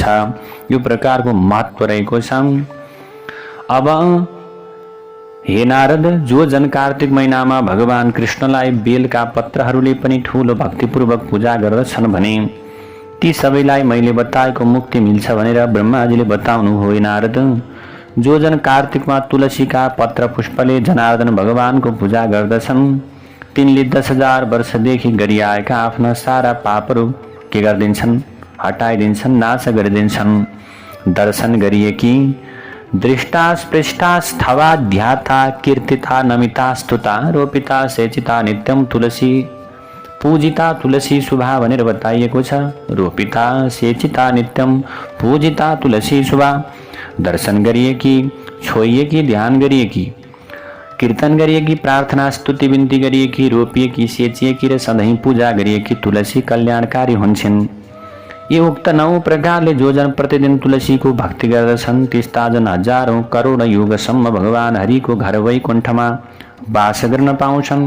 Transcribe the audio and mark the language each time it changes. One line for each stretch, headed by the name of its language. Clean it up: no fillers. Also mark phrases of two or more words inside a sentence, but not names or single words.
Nepali: यो प्रकारको महत्व रहेको छ। अब हे नारद, जो जन कार्तिक महिनामा भगवान कृष्णलाई बेलका पत्रहरूले पनि ठूलो भक्तिपूर्वक पूजा गर्दछन् भने ती सबैलाई मैले बताएको मुक्ति मिल्छ भनेर ब्रह्माजीले बताउनु हो। नारद, जो जन कार्तिकमा तुलसीका पत्र पुष्पले जनार्दन भगवानको पूजा गर्दछन् तिनले 10,000 वर्षदेखि गरिआएका आफ्ना सारा पापहरू के गरिदिन्छन्? हटाइदिन्छन्, नाश गरिदिन्छन्। दर्शन गरिएकी,
Sanskrit: दृष्टा, स्पृष्टा, स्थवा, ध्याता, कीर्तिता, नमिता, स्तुता, रोपिता, सेचिता, नित्यम तुलसी पूजिता, तुलसी शुभा
Nepali: भनेर बताइएको छ।
Sanskrit: रोपिता, सेचिता, नित्यम पूजिता, तुलसी शुभा।
Nepali: दर्शन गरिएकी, छोइएकी, ध्यान गरिएकी, कीर्तन गरिएकी, प्रार्थना स्तुति बिन्ती गरिएकी, रोपिएकी, सेचिएकी र सधैँ पूजा गरिएकी तुलसी कल्याणकारी हुन्छन्। ये उक्त 9 प्रकारले जो जन प्रतिदिन तुलसीको भक्ति गर्दछन् त्यस्ता जन हजारौं करोड युगसम्म भगवान हरिको घर वैकुण्ठमा वास गर्न पाउँछन्।